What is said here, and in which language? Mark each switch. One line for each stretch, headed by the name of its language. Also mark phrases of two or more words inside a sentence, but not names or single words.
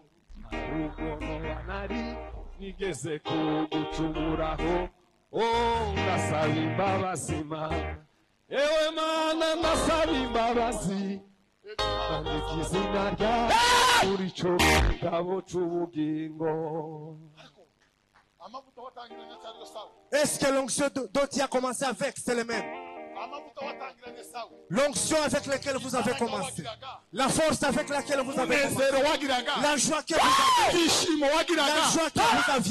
Rundi: Ukuntu nari nigeze kugucumuraho. Oh, ndasaba imbabazi Mana. Ewe Mana ndasaba imbabazi. Andika izina ryawe muri ico gitabo c'ubugingo.
French: Est-ce que l'onction dont il a commencé avec, c'est le même? L'onction avec laquelle vous avez commencé, la force avec laquelle vous avez commencé, la joie que vous avez, la joie que vous aviez.